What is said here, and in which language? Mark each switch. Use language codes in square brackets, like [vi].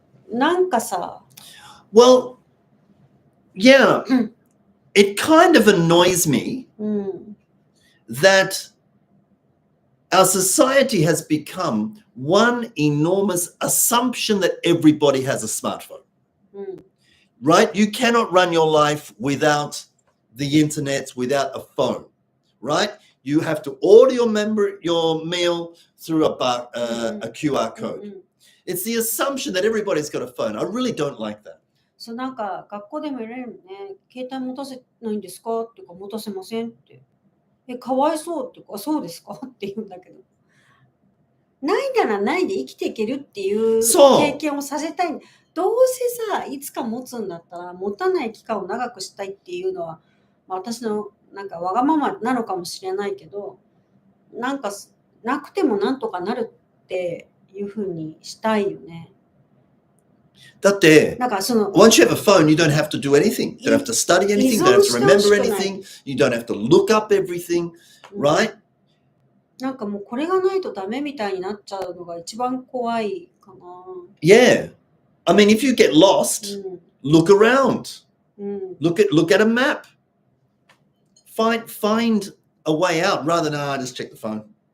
[ja] なんかさ。 [en] Well, yeah, it kind of annoys me that our society has become one enormous assumption that everybody has a smartphone. Right? You cannot run your life without the internet, without a phone. Right? You have to order your meal through a QR code. It's the assumption that everybody's got a phone. I really don't like that. [ja] そうなんか学校でも言われるね、携帯持たせないんですかっていうか持たせませんって。かわいそうっていうか、そうですかって言うんだけど。ないならないで生きていけるっていう経験をさせたい。どうせさ、いつか持つんだったら持たない期間を長くしたいっていうのは、私のなんかわがままなのかもしれないけど、なんかなくてもなんとかなるっていうふうにしたいよね。だって、 [en] once you have a phone, you don't have to do anything. You don't have to study anything. You don't have to remember anything. You don't have to look up everything, right? [ja] なんかもうこれがないとダメみたいになっちゃうのが一番怖いかな。 [en] Yeah. I mean, if you get lost, look around. Look at a map. Find a way out rather than just check the phone.